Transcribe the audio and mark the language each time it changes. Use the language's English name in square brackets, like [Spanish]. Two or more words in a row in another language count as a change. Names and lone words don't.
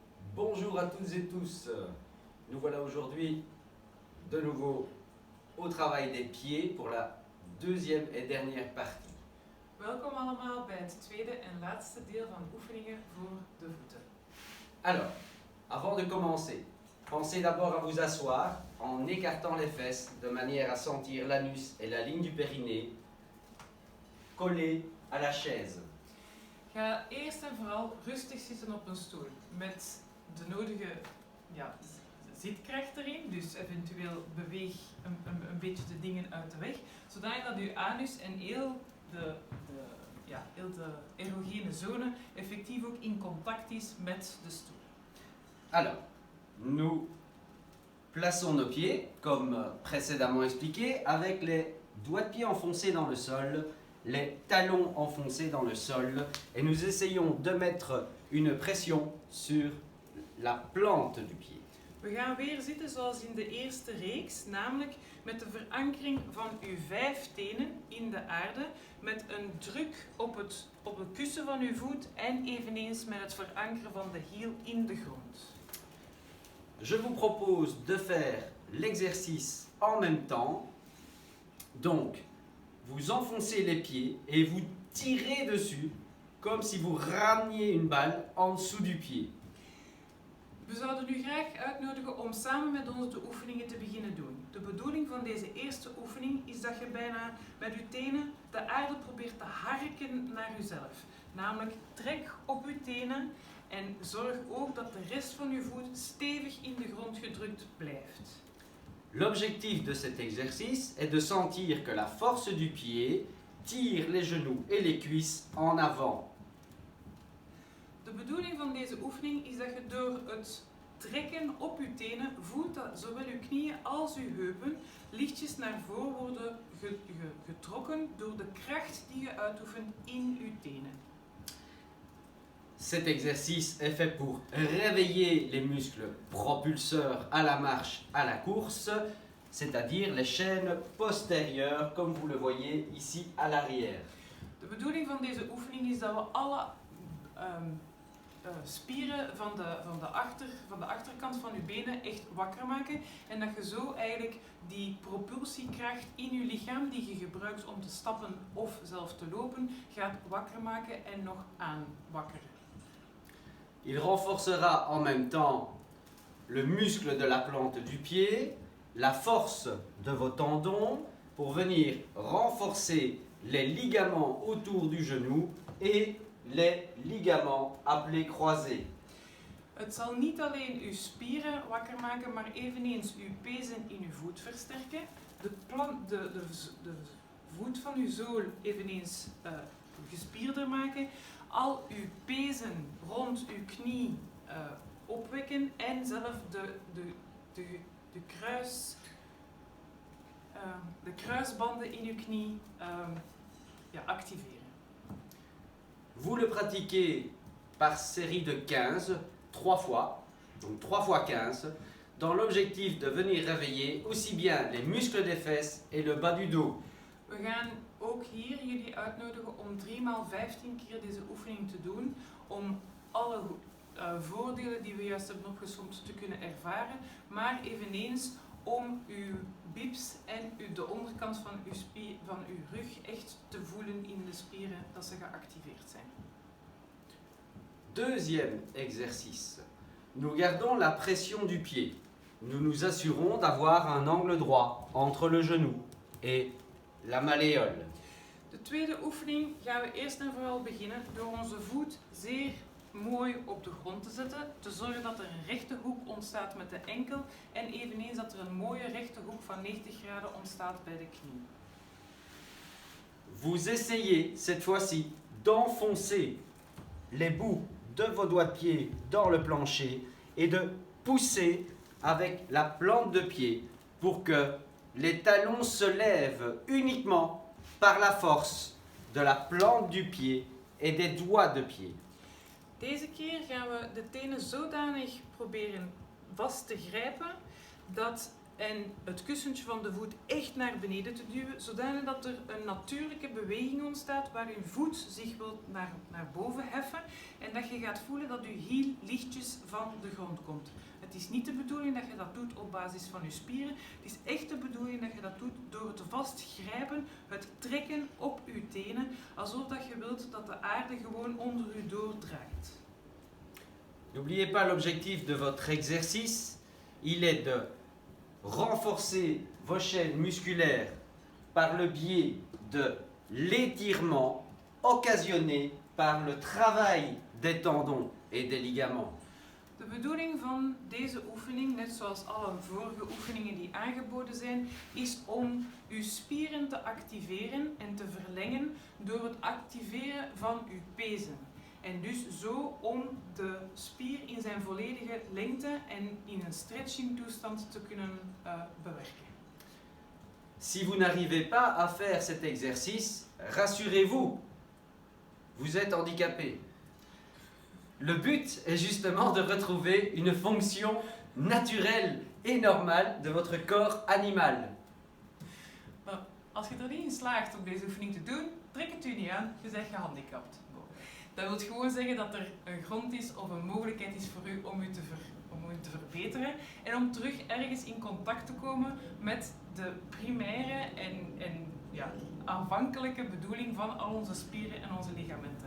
[French] Bonjour à toutes et tous. Nous voilà aujourd'hui de nouveau au travail des pieds pour la deuxième et dernière partie. [Dutch] Welkom allemaal bij het tweede en laatste deel van oefeningen voor de voeten. [French] Alors, avant de commencer, pensez d'abord à vous asseoir en écartant les fesses de manière à sentir l'anus et la ligne du périnée collés à la chaise. [Dutch] Ga eerst en vooral rustig zitten op een stoel met de nodige zitkracht erin, dus eventueel beweeg een beetje de dingen uit de weg, zodat uw anus en heel de erogene zone effectief ook in contact is met de stoel. [French] Alors, nous plaçons nos pieds, comme précédemment expliqué, avec les doigts de pied enfoncés dans le sol, les talons enfoncés dans le sol, et nous essayons de mettre une pression sur la plante du pied. [Dutch] We gaan weer zitten zoals in de eerste reeks, namelijk met de verankering van uw 5 tenen in de aarde, met een druk op het kussen van uw voet en eveneens met het verankeren van de hiel in de grond. [French] Je vous propose de faire l'exercice en même temps. Donc, vous enfoncez les pieds et vous tirez dessus comme si vous rameniez une balle en dessous du pied. [Dutch] We zouden u graag uitnodigen om samen met ons de oefeningen te beginnen doen. De bedoeling van deze eerste oefening is dat je bijna met uw tenen de aarde probeert te harken naar uzelf. Namelijk trek op uw tenen en zorg ook dat de rest van uw voet stevig in de grond gedrukt blijft. [French] L'objectif de cet exercice est de sentir que la force du pied tire les genoux et les cuisses en avant. [Dutch] De bedoeling van deze oefening is dat je door het trekken op uw tenen voelt dat zowel uw knieën als uw heupen lichtjes naar voren worden getrokken door de kracht die je uitoefent in uw tenen. [French] Cet exercice est fait pour réveiller les muscles propulseurs à la marche, à la course, c'est-à-dire les chaînes postérieures, comme vous le voyez ici à l'arrière. [Dutch] De bedoeling van deze oefening is dat we alle spieren van de achterkant van uw benen echt wakker maken en dat je zo eigenlijk die propulsiekracht in je lichaam die je gebruikt om te stappen of zelf te lopen gaat wakker maken en nog aanwakkeren. [French] Il renforcera en même temps le muscle de la plante du pied, la force de vos tendons pour venir renforcer les ligaments autour du genou et les ligaments appelés croisés. [Dutch] Het zal niet alleen uw spieren wakker maken, maar eveneens uw pezen in uw voet versterken. De voet van uw zool eveneens gespierder maken. Al uw pezen rond uw knie opwekken en zelf de kruisbanden in uw knie activeren. [French] Vous le pratiquez par série de 15, 3 fois, donc 3 fois 15, dans l'objectif de venir réveiller aussi bien les muscles des fesses et le bas du dos. [Dutch] We gaan ook hier jullie uitnodigen om 3 x 15 keer deze oefening te doen, om alle voordelen die we juist hebben opgesomd te kunnen ervaren, maar eveneens om uw biceps en de onderkant van uw rug echt te voelen in de spieren dat ze geactiveerd zijn. [French] Deuxième exercice. Nous gardons la pression du pied. Nous nous assurons d'avoir un angle droit entre le genou et la malléole. [Dutch] De tweede oefening gaan we eerst en vooral beginnen door onze voet zeer mooi op de grond te zetten, te zorgen dat er een rechte hoek ontstaat met de enkel en eveneens dat er een mooie rechte hoek van 90 graden ontstaat bij de knie. [French] Vous essayez cette fois-ci d'enfoncer les bouts de vos doigts de pied dans le plancher et de pousser avec la plante de pied pour que les talons se lèvent uniquement par la force de la plante du pied et des doigts de pied. [Dutch] Deze keer gaan we de tenen zodanig proberen vast te grijpen dat en het kussentje van de voet echt naar beneden te duwen, zodanig dat er een natuurlijke beweging ontstaat waar uw voet zich wil naar boven heffen en dat je gaat voelen dat uw hiel lichtjes van de grond komt. Het is niet de bedoeling dat je dat doet op basis van je spieren, het is echt de bedoeling dat je dat doet door het vastgrijpen, het trekken op uw tenen, alsof dat je wilt dat de aarde gewoon onder u doordraait. [French] N'oubliez pas l'objectif de votre exercice, il est de renforcer vos chaînes musculaires par le biais de l'étirement occasionné par le travail des tendons et des ligaments. [Dutch] De bedoeling van deze oefening, net zoals alle vorige oefeningen die aangeboden zijn, is om uw spieren te activeren en te verlengen door het activeren van uw pezen. En dus zo om de spier in zijn volledige lengte en in een stretching toestand te kunnen bewerken. [French] Si vous n'arrivez pas à faire cet exercice, rassurez-vous, vous êtes handicapé. Le but est justement de retrouver une fonction naturelle et normale de votre corps animal. [Dutch] Maar als je er niet in slaagt om deze oefening te doen, trek het u niet aan, je bent gehandicapt. Dat wil gewoon zeggen dat er een grond is of een mogelijkheid is voor u om u te verbeteren en om terug ergens in contact te komen met de primaire en aanvankelijke bedoeling van al onze spieren en onze ligamenten.